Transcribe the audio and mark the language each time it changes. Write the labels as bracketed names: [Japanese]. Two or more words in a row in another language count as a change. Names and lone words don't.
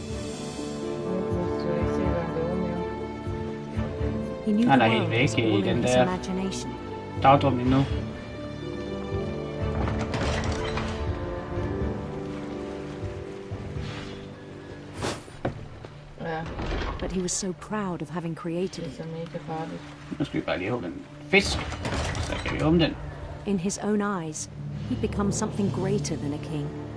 [English] He knew the world was all in his imagination. [Danish] Dagdrømning nu. [English] But he was so proud of having created it. [Danish] Nu skal vi bare lige åbne en fisk. Så kan vi åbne den. [English] In his own eyes, he'd become something greater than a king.